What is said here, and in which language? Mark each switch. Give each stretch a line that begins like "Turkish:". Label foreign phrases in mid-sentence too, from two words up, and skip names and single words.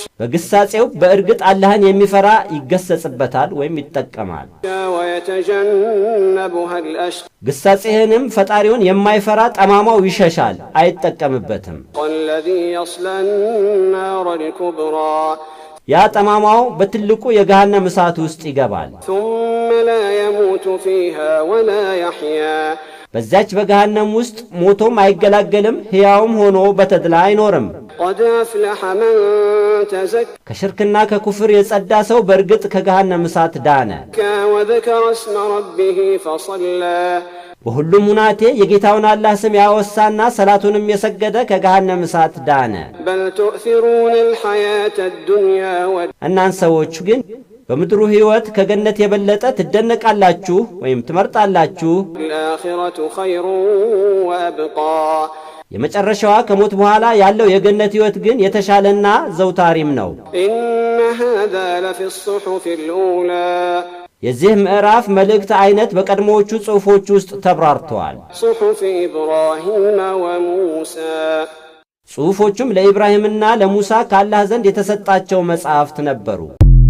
Amharic: በግሳጼው በእርግጥ አላህን የሚፈራ ይገሰጽበታል ወይም ይጠቀማል።
Arabic: ويتجنبها الأشقى
Amharic: ግሳጼህንም ፈጣሪውን የማይፈራ ጠማማው ይሸሻል አይጠቀምበትም።
Arabic: الذي يصلى النار الكبرى
Amharic: ያ ጠማማው በትልቁ የገሃነም እሳት ውስጥ ይገባል።
Arabic: ثم لا يموت فيها ولا يحيا
Amharic: በዚያች በገሃነም ውስጥ ሞቶም አይገላገልም ሕያውም ሆኖ በተድላ አይኖርም።
Arabic: قد أفلح من تزكى
Amharic: ከሽርክና ከኩፍር የጸዳ ሰው በእርግጥ ከገሃነም እሳት ዳነ።
Arabic: وذكر اسم ربه فصلى
Amharic: በሁሉም ሁናቴ የጌታውን አላህ ስም ያወሳና ሰላቱንም የሰገደ ከገሃነም እሳት ዳነ።
Arabic: بل تؤثرون الحياة الدنيا
Amharic: እናንተ ሰዎች ግን በምድሩ ሕይወት ከገነት የበለጠ ትደነቃላችሁ ወይም ትመርጣላችሁ።
Arabic: والآخرة خير وأبقى
Amharic: የመጨረሻዋ ከሞት በኋላ ያለው የገነት ሕይወት ግን የተሻለና ዘውታሪም ነው።
Arabic: إن هذا لفي الصحف الأولى
Amharic: የዚህ ምዕራፍ መልእክት አይነት በቀድሞዎቹ ጽሑፎች ውስጥ ተብራርተዋል።
Arabic: صحف إبراهيم وموسى
Amharic: ጽሑፎቹም ለኢብራሂምና ለሙሳ ከአላህ ዘንድ የተሰጣቸው መጻሕፍት ነበሩ።